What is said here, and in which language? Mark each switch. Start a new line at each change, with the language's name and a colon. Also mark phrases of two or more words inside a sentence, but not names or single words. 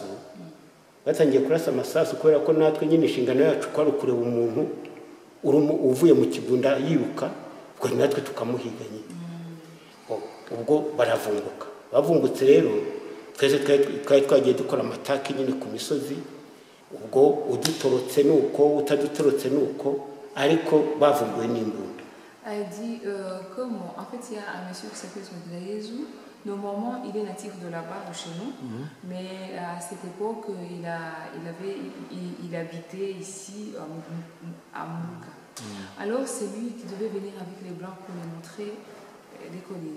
Kinyarwanda: Batangiye kurasa amasasu kubera ko natwe nyine inshingano yacu kwari kureba umuntu uvuye mu kigunda yiruka ubwo natwe tukamuhiga nyine. Ubwo baravumbuka. Bavumbutse rero twese twari twagiye dukora amataki nyine ku misozi. Ubwo udutorotse nuko utadutorotse nuko ariko bavumbuwe n'imbunda.
French: A dit comme en fait il y a un monsieur qui s'appelle Twagira Yesu. Normalement, il est natif de là-bas, de chez nous, mais à cette époque, il habitait ici à Mouka. Alors, c'est lui qui devait venir avec les Blancs pour les montrer les collines.